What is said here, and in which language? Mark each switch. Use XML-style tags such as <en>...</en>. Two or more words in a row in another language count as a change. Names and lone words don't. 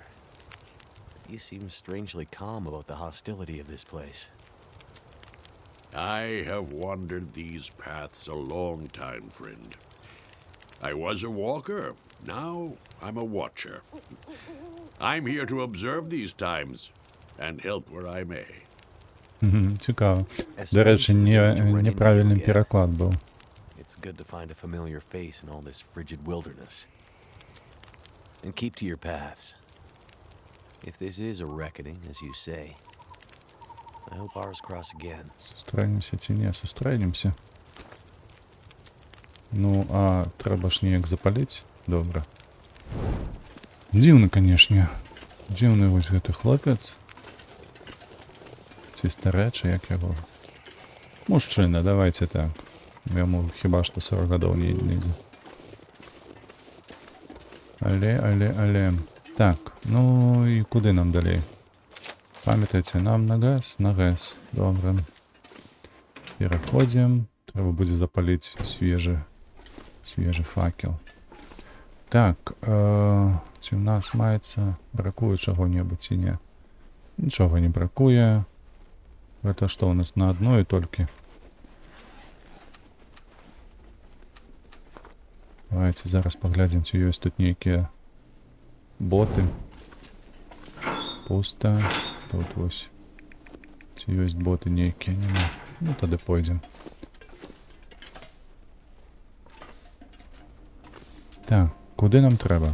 <en>You seem strangely calm about the hostility of this place. I have wandered these paths a long time, friend. I was a walker. Now I'm a watcher. I'm here to observe these times and help where I may.</en> <uk>Цікаво. До речі, неправильний переклад був.</uk> <en>It's good to find a familiar face in all this frigid wilderness. And keep to your paths. If this is a reckoning, as you say, I hope ours cross again.</en> <be>Сустрэнемся ці не сустрэнемся. Ну, а трэба ж неяк запаліць. Добра. Дзіўны, канешне. Дзіўны вось гэты хлопец. Ці старэчы, як яго. Мужчына, давайте так. Яму хіба што 40 гадоў не ідзе. Але. Так, ну і куды нам далей? Памятайце, нам на ГЭС. Добра. Пераходзім. Трэба будзе запаліць свежы Свежий факел. Так, ці в нас мається... Бракує чого-небудзь ці не? Нічого не бракує.</be> <ru>Это что у нас на одной только?</ru> <be>Давайте зараз поглядим, ці ёсць тут нейкія боты. Пусто. Тут вось. Ці ёсць боты нейкія, нема. Ну, тады пойдем. Так, куды нам трэба?</be>